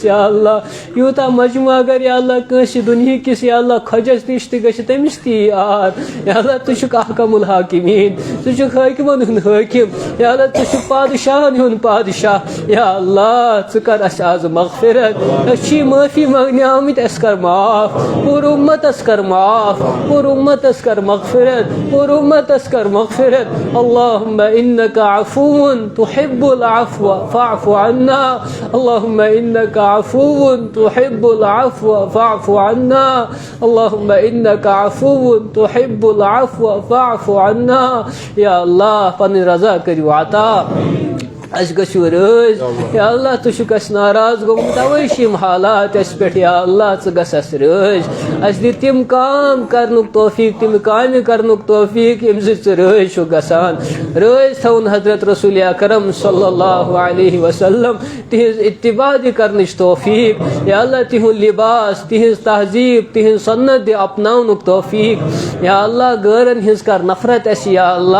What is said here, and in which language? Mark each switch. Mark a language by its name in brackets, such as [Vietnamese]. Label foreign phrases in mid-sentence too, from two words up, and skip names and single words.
[Kashmiri] یا اللہ یوٗتاہ مجموعہ اگر یا اللہ کٲنٛسہِ دُنہِکِس یا اللہ خۄجس نِش تہِ گژھِ تٔمِس تہِ یی یاد یا اللہ ژٕ چھُکھ [Arabic] احکم الحاکمیٖن [Kashmiri] ژٕ چھُکھ حٲکمن ہُنٛد حٲکم یا اللہ ژٕ چھُکھ پادشاہن ہُنٛد پادشاہ یا اللہ ژٕ کر اَسہِ آز مغفرت أسۍ چھِ معٲفی منٛگنہِ آمٕتۍ اَسہِ کر معاف پوٗرٕ اُمتس کر معاف پوٗرٕ اُمتس کر مغفرت پوٗرٕ اُمتس کر مغفرت [Arabic] اللہُمہ اِنکَ عفوٌ تُحِبُّ العفو فاعف عنا اللہُمہ اِنکَ عفوٌ تُحِبُّ العفو فاعف عنا اللہُمہ اِنکَ عفوٌ تُحِبُّ العفو فاعف عنا [Kashmiri] یا اللہ پنٕنۍ رضا کٔرِو عطا اَسہِ گٔژھِو رٲضۍ یا اللہ ژٕ چھُکھ اَسہِ ناراض گوٚمُت تَوَے چھِ یِم حالات اَسہِ پٮ۪ٹھ یا اللہ ژٕ گژھ اَسہِ رٲضۍ اَسہِ دِ تِم کام کرنُک توفیٖق تِم کامہِ کرنُک توفیٖق ییٚمہِ سۭتۍ ژٕ رٲضۍ چھُکھ گژھان رٲضۍ تھاوُن حضرت رسول اکرم [Arabic] صلی اللہ علیہ وسلم [Kashmiri] تِہنٛز اتباع دِ کرنٕچ توفیٖق یا اللہ تِہُنٛد لباس تِہنٛز تہذیٖب تِہنٛز سنت دِ اپناونُک توفیٖق یا اللہ غٲرن ہٕنٛز کر نفرت اَسہِ یا